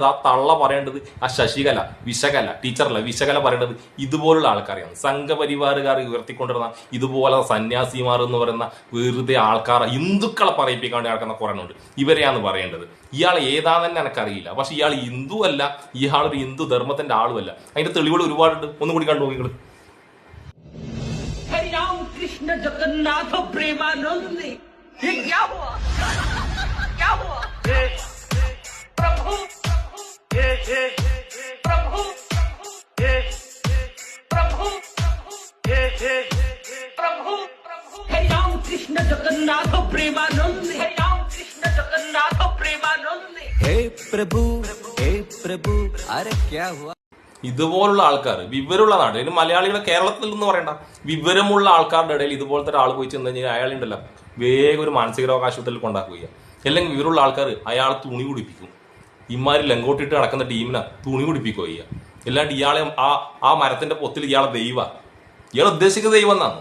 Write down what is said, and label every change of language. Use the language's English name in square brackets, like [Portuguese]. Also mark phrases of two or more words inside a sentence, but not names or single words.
[Malayalam] ആ തള്ള പറയേണ്ടത് ആ ശശികല, വിശകല ടീച്ചറല്ല, വിശകല പറയേണ്ടത് ഇതുപോലുള്ള ആൾക്കാരെയാണ്. സംഘപരിവാറുകാർ ഉയർത്തിക്കൊണ്ടിരുന്ന ഇതുപോലെ സന്യാസിമാർ എന്ന് പറയുന്ന വെറുതെ ആൾക്കാരെ ഹിന്ദുക്കളെ പറയിപ്പിക്കാണ്ട് നടക്കുന്ന കുറേയുണ്ട്. ഇവരെയാണ് പറയേണ്ടത്. ഇയാൾ ഏതാണെന്ന് എനിക്കറിയില്ല, പക്ഷെ ഇയാൾ ഹിന്ദു അല്ല, ഇയാൾ ഒരു ഹിന്ദു ധർമ്മത്തിന്റെ ആളുമല്ല. അതിന്റെ തെളിവുകൾ ഒരുപാടുണ്ട്. ഒന്നും കൂടി കണ്ടു നോക്കിങ്ങൾ. [Hindi] कृष्ण जगन्नाथ प्रेमानंद ये क्या हुआ क्या हुआ प्रभु प्रभु प्रभु प्रभु हे राम कृष्ण जगन्नाथ प्रेमानंद हे राम कृष्ण जगन्नाथ प्रेमानंद हे प्रभु अरे क्या हुआ? [Malayalam] ഇതുപോലുള്ള ആൾക്കാർ, വിവരമുള്ള നാട്, ഇതിന് മലയാളികളെ കേരളത്തിൽ നിന്ന് പറയണ്ട, വിവരമുള്ള ആൾക്കാരുടെ ഇടയിൽ ഇതുപോലത്തെ ഒരാൾ പോയി ചെന്ന് കഴിഞ്ഞാൽ അയാളുണ്ടല്ലോ വേഗം ഒരു മാനസിക രോഗ ആശുപത്രിയിൽ കൊണ്ടാക്കുക. അല്ലെങ്കിൽ വിവരമുള്ള ആൾക്കാർ അയാൾ തുണി കുടിപ്പിക്കും. ഇമാര് ലങ്കോട്ടിട്ട് നടക്കുന്ന ടീമിനെ തുണി കുടിപ്പിക്കുക. അല്ലാണ്ട് ഇയാളെ ആ മരത്തിന്റെ പൊത്തിൽ ഇയാളെ ഇയാൾ ഉദ്ദേശിക്കുന്ന ദൈവം എന്നാണ്.